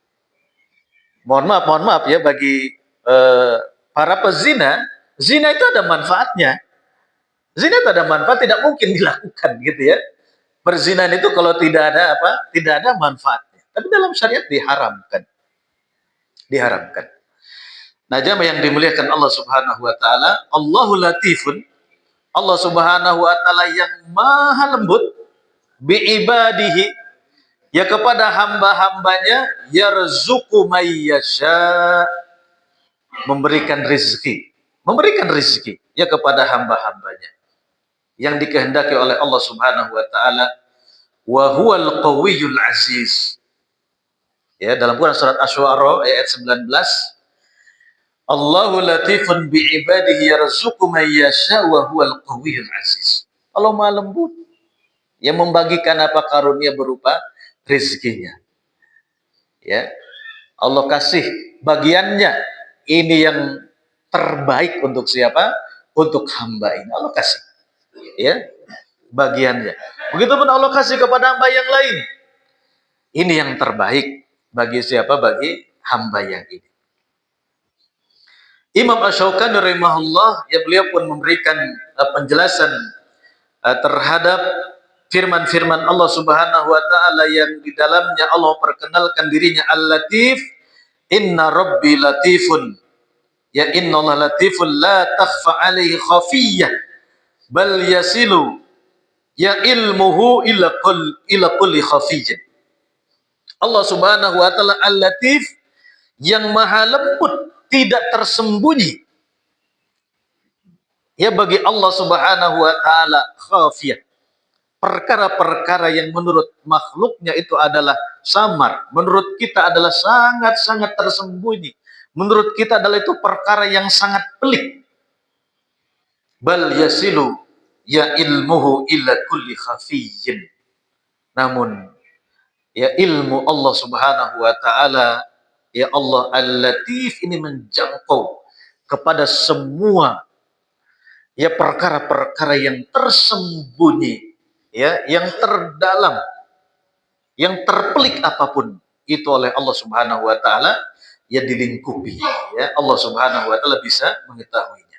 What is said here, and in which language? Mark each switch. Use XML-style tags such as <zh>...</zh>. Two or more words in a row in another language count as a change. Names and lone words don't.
<id>Mohon maaf ya bagi para pezina, zina itu ada manfaatnya. Zina itu ada manfaat, tidak mungkin dilakukan gitu ya. Perzinahan itu kalau tidak ada apa? Tidak ada manfaatnya. Tapi dalam syariat diharamkan. Diharamkan. Nah, jamaah yang dimuliakan</id> <ar>الله سبحانه وتعالى, الله لطيف. الله سبحانه وتعالى</ar> <id>yang maha lembut</id> <ar>بعباده,</ar> <id>ya kepada hamba-hambanya,</id> <ar>يرزق من يشاء,</ar> <id>memberikan rezeki ya kepada hamba-hambanya yang dikehendaki oleh</id> <ar>الله سبحانه وتعالى. وهو القوي العزيز.</ar> <id>Ya, dalam Quran surat Asy-Syu'ara ayat 19,</id> <ar>الله لطيف بعباده يرزق من يشاء وهو القوي العزيز.</ar> <id>Allah Maha lembut yang membagikan apa karunia berupa rezekinya. Ya. Allah kasih bagiannya ini yang terbaik untuk siapa? Untuk hamba ini. Allah kasih. Ya. Bagiannya. Begitupun Allah kasih kepada hamba yang lain. Ini yang terbaik bagi siapa? Bagi hamba yang ini. Imam Asy-Syaukani rahimahullah, ya beliau pun memberikan penjelasan terhadap firman-firman</id> <ar>الله سبحانه وتعالى</ar> <id>yang di dalamnya Allah perkenalkan dirinya Al-Latif.</id> <ar>إن ربي لطيف. يا إن الله لطيف لا تخفى عليه خافية بل يصل يا علمه إلى كل خفي. الله سبحانه وتعالى</ar> <id>Al-Latif yang maha lembut, tidak tersembunyi. Ya bagi</id> <ar>الله سبحانه وتعالى</ar> <id>khafiyah, perkara-perkara yang menurut makhluknya itu adalah samar, menurut kita adalah sangat-sangat tersembunyi, menurut kita adalah itu perkara yang sangat pelik.</id> <ar>بل يصل يا علمه إلى كل خفي.</ar> <id>Namun ya ilmu</id> <ar>الله سبحانه وتعالى,</ar> <id>ya Allah Al-Latif ini menjangkau kepada semua ya perkara-perkara yang tersembunyi, ya, yang terdalam, yang terpelik apapun itu oleh</id> <ar>الله سبحانه وتعالى,</ar> <id>ya dilingkupi, ya</id> <ar>الله سبحانه وتعالى</ar> <id>bisa mengetahuinya.</id>